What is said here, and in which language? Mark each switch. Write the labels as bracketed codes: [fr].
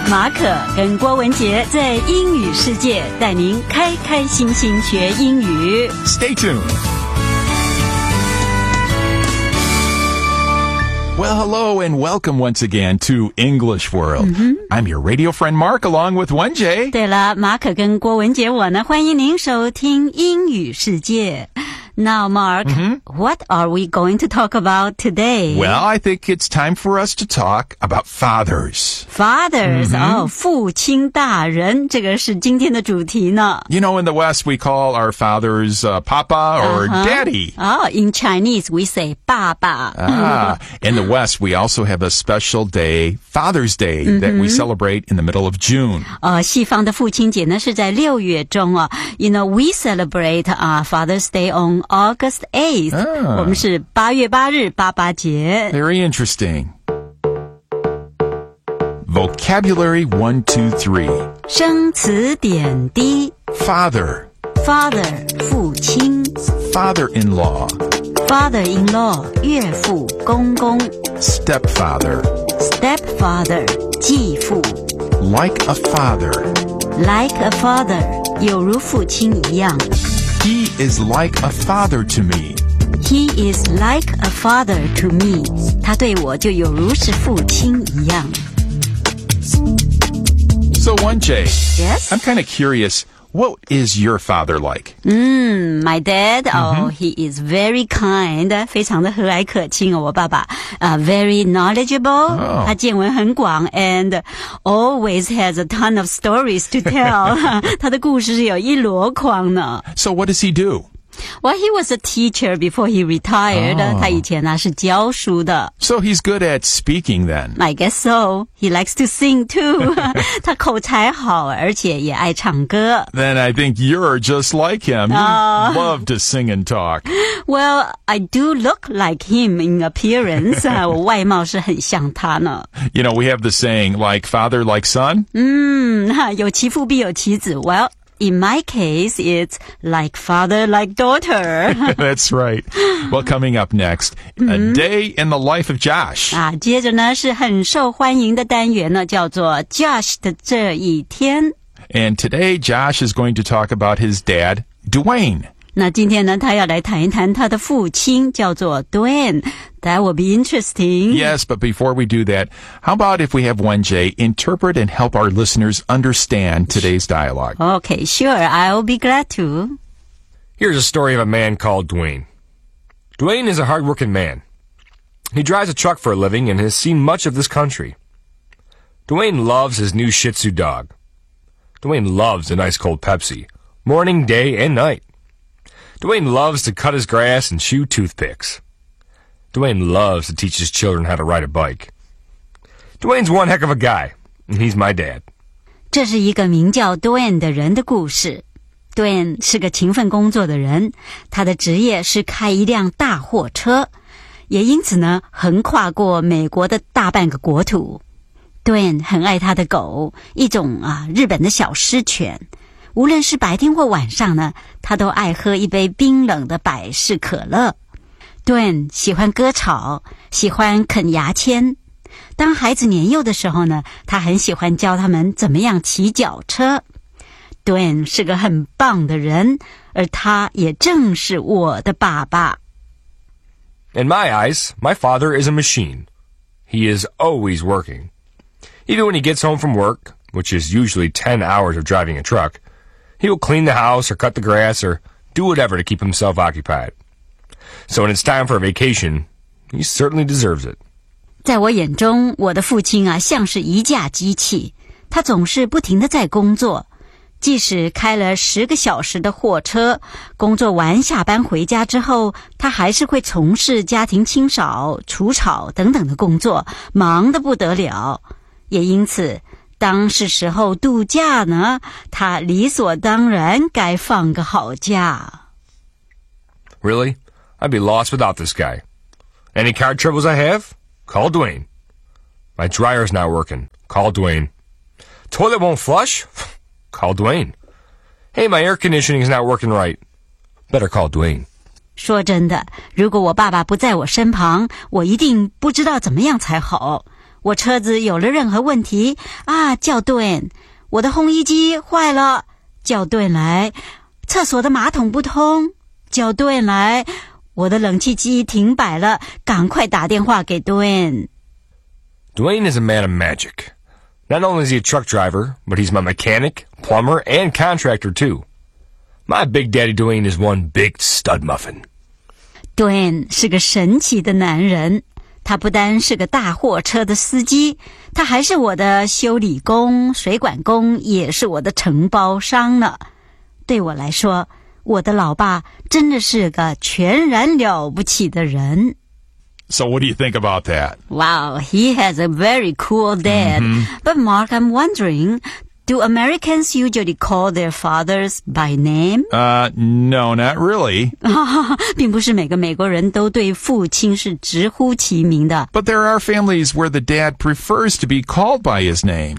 [zh] 马可跟郭文杰在英语世界带您开开心心学英语。 [en] Stay tuned. Well, hello and welcome once again to English World. Mm-hmm. I'm your radio friend Mark along with Wenjie. [zh] 对了，马可跟郭文杰我呢，欢迎您收听英语世界。 [en] Now, Mark, what are we going to talk about today? Well, I think it's time for us to talk about fathers. Fathers, oh, [zh] 父亲大人，这个是今天的主题呢。 [en] You know, in the West, we call our fathers papa or daddy. Oh, in Chinese, we say 爸爸。 In the West, we also have a special day, Father's Day, that we celebrate in the middle of June. [zh] 西方的父亲节呢是在六月中啊。 [en] You know, we celebrate Father's Day on August 8th, [zh] 我们是八月八日爸爸节。 [en] Very interesting. Vocabulary 1, 2, 3. [zh] 生词点滴。 [en] Father. Father, [zh] 父亲。 [en] Father-in-law. Father-in-law, [zh] 岳父公公。 [en] Stepfather. Stepfather, [zh] 继父。 [en] Like a father. Like a father, [zh] 有如父亲一样。 [en] He is like a father to me. He is like a father to me. [zh] 他对我就有如是父亲一样。 [en] So, Wenjie. Yes? I'm kind of curious, what is your father like? My dad, he is very kind, [zh] 非常的和蔼可亲哦，我爸爸。 [en] Very knowledgeable, [zh] 他见闻很广 [en] and always has a ton of stories to tell. [zh] 他的故事是有一箩筐呢。 [en] So what does he do? Well, he was a teacher before he retired. [zh] 他以前呢是教书的。 [en] So he's good at speaking then? I guess so. He likes to sing too. [zh] 他口才好而且也爱唱歌。 [en] Then I think you're just like him. You love to sing and talk. Well, I do look like him in appearance. [zh] 我外貌是很像他呢。 [en] You know, we have the saying, like father, like son. [zh] 有其父必有其子。 [en] Well,In my case, it's like father, like daughter. That's right. Well, coming up next, a day in the life of Josh. [zh] 接着呢是很受欢迎的单元呢，叫做 Josh 的这一天。 [en] And today, Josh is going to talk about his dad, Dwayne. [zh] 那今天呢，他要来谈一谈他的父亲，叫做 Dwayne. [en] That will be interesting. Yes, but before we do that, how about if we have Wenjie interpret and help our listeners understand today's dialogue? Okay, sure. I'll be glad to. Here's a story of a man called Dwayne. Dwayne is a hardworking man. He drives a truck for a living and has seen much of this country. Dwayne loves his new Shih Tzu dog. Dwayne loves an ice cold Pepsi, morning, day, and night. Dwayne loves to cut his grass and chew toothpicks. Dwayne loves to teach his children how to ride a bike. Dwayne's one heck of a guy, and he's my dad. [zh] 这是一个名叫 Dwayne 的人的故事。 Dwayne 是个勤奋工作的人，他的职业是开一辆大货车，也因此呢，横跨过美国的大半个国土。 Dwayne 很爱他的狗，一种日本的小狮犬。无论是白天或晚上呢，他都爱喝一杯冰冷的百事可乐。 Dwayne 喜欢割草，喜欢啃牙签。当孩子年幼的时候呢，他很喜欢教他们怎么样骑脚车。 Dwayne 是个很棒的人，而他也正是我的爸爸。 [en] In my eyes, my father is a machine. He is always working. Even when he gets home from work, which is usually 10 hours of driving a truck, he will clean the house or cut the grass or do whatever to keep himself occupied. So when it's time for a vacation, he certainly deserves it. [zh] 在我眼中，我的父亲啊，像是一架机器，他总是不停地在工作，即使开了十个小时的货车，工作完下班回家之后，他还是会从事家庭清扫、除草等等的工作，忙得不得了。也因此，当是时候度假呢，他理所当然该放个好假。 [en] Really? I'd be lost without this guy. Any car troubles I have? Call Dwayne. My dryer's not working. Call Dwayne. Toilet won't flush? Call Dwayne. Hey, my air conditioning is not working right. Better call Dwayne. [zh] 说真的，如果我爸爸不在我身旁，我一定不知道怎么样才好。我车子有了任何问题，啊，叫 Dwayne。我的烘衣机坏了，叫 Dwayne 来。厕所的马桶不通，叫 Dwayne 来。我的冷气机停摆了，赶快打电话给 Dwayne。 [en] Dwayne is a man of magic. Not only is he a truck driver, but he's my mechanic, plumber, and contractor too. My big daddy Dwayne is one big stud muffin. [zh] Dwayne 是个神奇的男人，他不单是个大货车的司机，他还是我的修理工、水管工，也是我的承包商呢。对我来说，我的老爸真的是个全然了不起的人。 [en] So what do you think about that? Wow, he has a very cool dad.、Mm-hmm. But Mark, I'm wondering, do Americans usually call their fathers by name? No, not really. [zh] 并不是每个美国人都对父亲是直呼其名的。 [en] But there are families where the dad prefers to be called by his name.